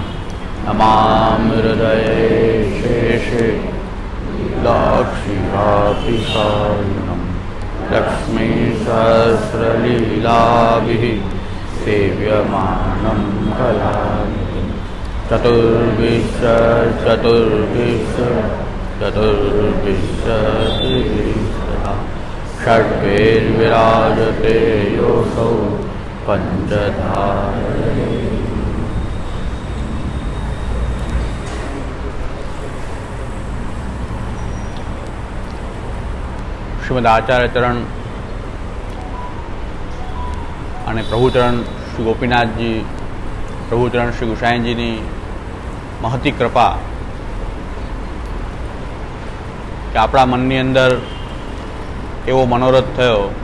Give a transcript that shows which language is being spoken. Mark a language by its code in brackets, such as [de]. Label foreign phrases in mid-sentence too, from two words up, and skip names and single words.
[sa] नमामि हृदये शेषे दाक्षिणापिशायिनं लक्ष्मीसहस्रलीलाभिः सेव्यमानं कलानिधिं। चतुर्विंशतिसहस्रः षड्भिर्विराजते योऽसौ पंचधारे। [gu] શ્રીમદ આચાર્યચરણ અને પ્રભુચરણ શ્રી ગોપીનાથજી, પ્રભુચરણ શ્રી ગુસાઈજીની મહતી કૃપા કે આપણા મનની અંદર એવો મનોરથ થયો